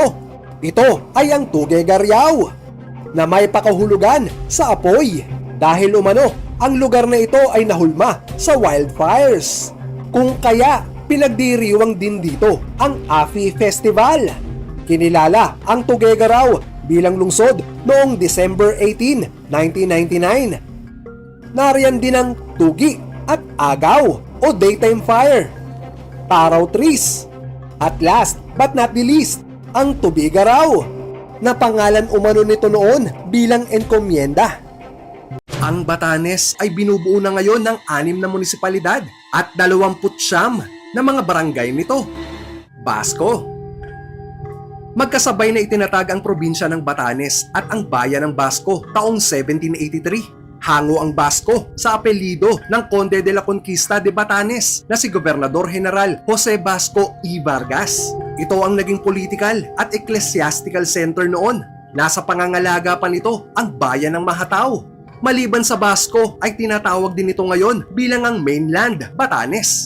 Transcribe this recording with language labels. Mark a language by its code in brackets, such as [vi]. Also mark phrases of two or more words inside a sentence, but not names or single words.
[tl] Ito ay ang Tuguegarao, na may pakahulugan sa apoy dahil umano ang lugar na ito ay nahulma sa wildfires. Kung kaya pinagdiriwang din dito ang AFI Festival. Kinilala ang Tuguegarao bilang lungsod noong December 18, 1999. Nariyan din ang Tugi at Agaw o Daytime Fire, Taraw Trees, [en] at last but not the least, [tl] ang Tubigarao na pangalan umano nito noon bilang enkomienda. Ang Batanes ay binubuo na ngayon ng 6 na munisipalidad at 29 na mga barangay nito. Basco. Magkasabay na itinatag ang probinsya ng Batanes at ang bayan ng Basco taong 1783. Hango ang Basco sa apelyido ng Conde de la Conquista de Batanes na si Gobernador General Jose Basco y Vargas. Ito ang naging political at [en] ecclesiastical center [tl] noon. Nasa pangangalaga pa nito ang bayan ng Mahatao. Maliban sa Basco ay tinatawag din ito ngayon bilang ang mainland Batanes.